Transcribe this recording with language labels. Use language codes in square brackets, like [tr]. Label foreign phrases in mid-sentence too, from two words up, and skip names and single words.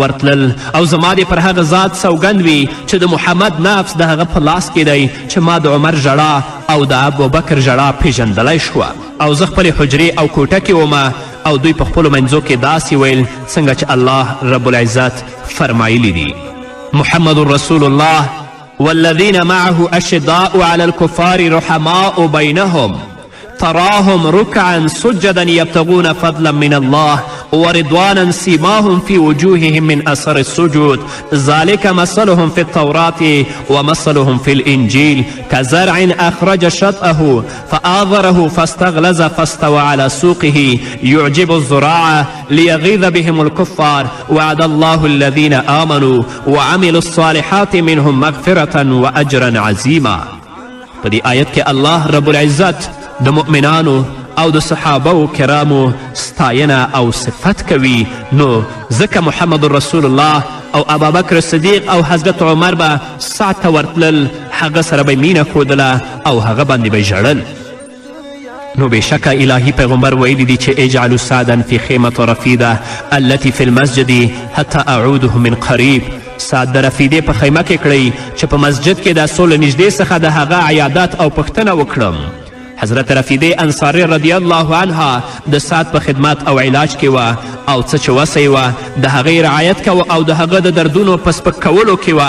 [ps] ورتلل او زما دې پر هغه ذات سوګند وي چې د محمد نفس د هغه په لاس کې دی چې ما د عمر ژړا او د ابوبکر ژړا پیژندلی شوه او زه خپلې حجرې او کوټه کې ومه او دوی په خپلو منځو کې داسې ویل څنګه چې [ar] الله رب العزت [ps] فرمایلی دي [ar] محمد رسول الله والذین معه اشداء على الكفار رحماء بینهم تراهم ركعا سجدا يبتغون فضلا من الله ورضوانا سيماهم في وجوههم من أثر السجود ذلك مثلهم في التوراة ومثلهم في الإنجيل كزرع أخرج شطأه فآذره فاستغلظ فاستوى على سوقه يعجب الزراع ليغيظ بهم الكفار وعد الله الذين آمنوا وعملوا الصالحات منهم مغفرة وأجرا عظيما. [ps] په دې آیت کې [ar] الله رب العزت [ps] د مؤمنانو او د صحابو کرامو ستاینه او صفت کوي. نو ځکه محمد رسول الله او ابابکر صدیق او حضرت عمر به سعد ته ورتلل هغه سره به مینه ښودله او هغه باندې به ژړل. نو بېشکه الهي پیغمبر ویلی دی چې [ar] اجعلوا سعدا فی خیمة رفیده التي فی المسجد حتی اعوده من قریب. [ps] سعد د رفیدې په خیمه کې کړئ چې په مسجد کې د څو له نږدې څخه د هغه عیادت او پوښتنه وکړم. حضرت رفیدې انصاري [ar] رضی الله عنها [ps] د سعد په خدمت او علاج کې وه او څه چې وسه یې وه د هغې رعایت کوه او د هغه د دردونو په سپک کولو کې وه.